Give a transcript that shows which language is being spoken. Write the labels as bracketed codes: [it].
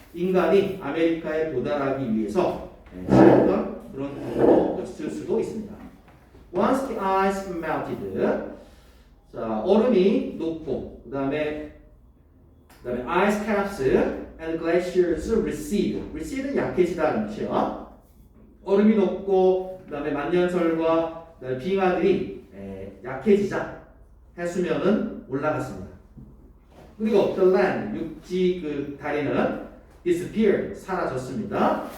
[ko] 인간이 아메리카에 도달하기 위해서 지었던 그런 경로였을 수도 있습니다. [en] Once the ice melted, [ko] 자 얼음이 녹고 그다음에 [en] ice caps and glaciers recede. [ko] recede는 약해지다는 뜻이에요. 얼음이 녹고 그다음에 만년설과 빙하들이 약해지자 해수면은 올라갔습니다. 그리고 [en] the land [ko] 육지 그 다리는 [en] disappeared [ko] 사라졌습니다.